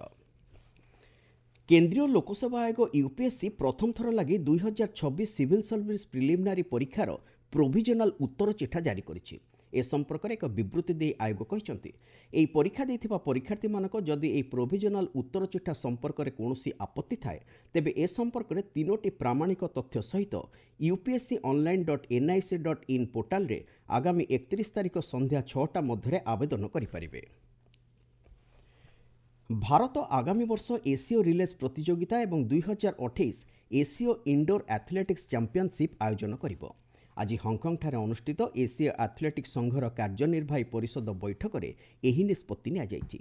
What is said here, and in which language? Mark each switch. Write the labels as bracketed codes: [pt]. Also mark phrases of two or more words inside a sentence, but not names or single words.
[or] କେନ୍ଦ୍ରୀୟ ଲୋକସେବା ଆୟୋଗ ୟୁପିଏସ୍ସି ପ୍ରଥମ ଥର ଲାଗି 2026 ସିଭିଲ୍ ସର୍ଭିସ୍ ପ୍ରିଲିମିନାରୀ ପରୀକ୍ଷାର ପ୍ରୋଭିଜନାଲ ଉତ୍ତର ଚିଠା ଜାରି କରିଛି। ଏ ସମ୍ପର୍କରେ ଏକ ବିବୃତ୍ତି ଦେଇ ଆୟୋଗ କହିଛନ୍ତି, ଏହି ପରୀକ୍ଷା ଦେଇଥିବା ପରୀକ୍ଷାର୍ଥୀମାନଙ୍କ ଯଦି ଏହି ପ୍ରୋଭିଜନାଲ ଉତ୍ତର ଚିଠା ସମ୍ପର୍କରେ କୌଣସି ଆପତ୍ତି ଥାଏ, ତେବେ ଏ ସମ୍ପର୍କରେ 3ଟି ପ୍ରାମାଣିକ ତଥ୍ୟ ସହିତ upsc.online.nic.in ପୋର୍ଟାଲରେ ଆଗାମୀ 31 ତାରିଖ ସନ୍ଧ୍ୟା 6ଟା ମଧ୍ୟରେ ଆବେଦନ କରିପାରିବେ। ଭାରତ ଆଗାମୀ ବର୍ଷ ଏସୀୟ ରିଲେଜ୍ ପ୍ରତିଯୋଗିତା ଏବଂ 2028 ଏସୀୟ ଇଣ୍ଡୋର ଆଥଲେଟିକ୍ସ ଚାମ୍ପିଅନସିପ୍ ଆୟୋଜନ କରିବ। ଆଜି ହଂକଂଠାରେ ଅନୁଷ୍ଠିତ ଏସୀୟ ଆଥଲେଟିକ୍ସ ସଂଘର କାର୍ଯ୍ୟନିର୍ବାହୀ ପରିଷଦ ବୈଠକରେ ଏହି ନିଷ୍ପତ୍ତି ନିଆଯାଇଛି।